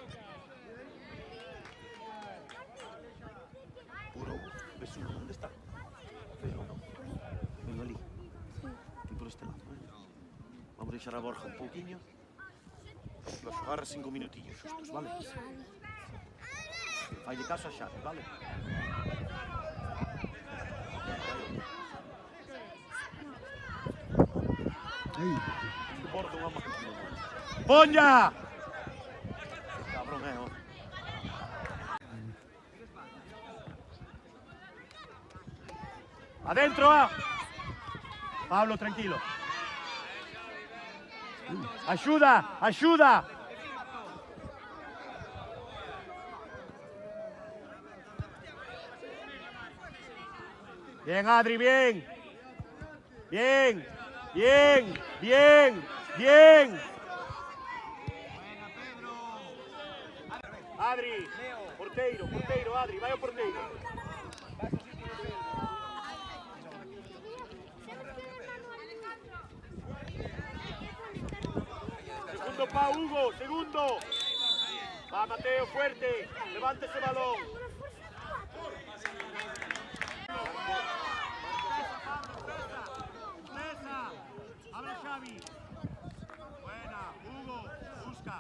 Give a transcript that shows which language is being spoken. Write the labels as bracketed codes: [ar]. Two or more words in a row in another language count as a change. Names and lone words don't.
[es] Puro besugo, ¿dónde está? Pero no. Vengo ali. Aquí por este lado, [gl] Vamos a deixar a Borja un pouquiño. E vas xogar 5 minutillos xustos, vale? Fai de caso a Xavi, vale? Borja unha máquina. ¡Poña! Cabrón, [es] ¡Adentro, Pablo, tranquilo. ¡Ayuda! ¡Ayuda! Bien, Adri, bien. Bien, bien, bien, bien. Adri, [gl] porteiro, Adri, vai ao porteiro. [es] Segundo pa Hugo, segundo. Va Mateo, fuerte, levanta ese balón. Abre Xavi. Buena, Hugo, busca.